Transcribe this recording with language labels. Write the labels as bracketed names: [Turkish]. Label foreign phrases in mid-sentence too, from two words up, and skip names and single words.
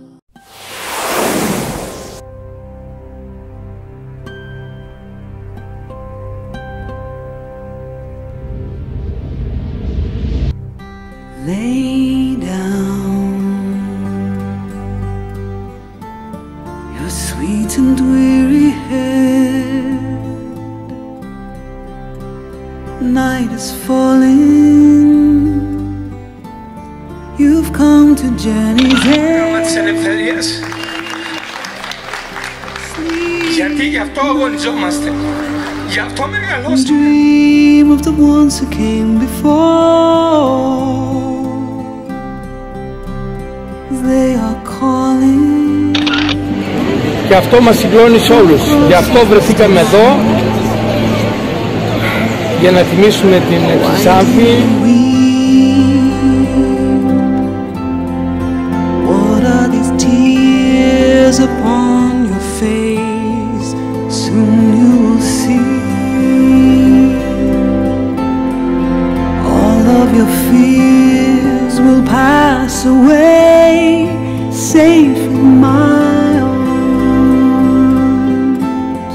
[English] Lay down your sweet and weary head. Night is falling, you've come to journey's end. [Greek] Της ελευθερίας. Γιατί γι' αυτό αγωνιζόμαστε. Γι' αυτό μεγαλώσαμε. [English] Dream of the ones who came before. They are calling. [Greek] Και αυτό μας συγκλώνει σε όλους. Γι' αυτό βρεθήκαμε εδώ, για να τιμήσουμε την Ξάνθη. [English] What are these tears upon your face? Soon you will see. All of your fears will pass away, safe in my arms.